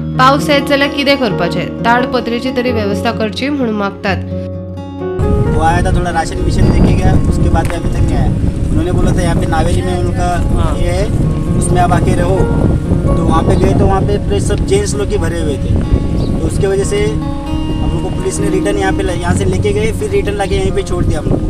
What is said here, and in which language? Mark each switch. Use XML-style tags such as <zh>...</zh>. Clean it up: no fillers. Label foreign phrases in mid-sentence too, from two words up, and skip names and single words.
<kok>पावस येत जाल्यार कितें करपाचें, ताडपत्रेची तरी वेवस्था करची म्हणून मागतात।</kok> <hi>वो आया था, थोड़ा राशन विशन देके गया, उसके बाद में अभी तक नहीं आया। उन्होंने बोला था यहाँ पे नावेली में उनका ये है, उसमें आप आके रहो। तो वहाँ पे गए तो वहाँ पे पूरे सब जेंट्स लोग ही भरे हुए थे, तो उसके वजह से हम लोग को पुलिस ने रिटर्न यहाँ से लेके गए, फिर रिटर्न लाके यहीं पे छोड़ दिया हम लोग को।</hi>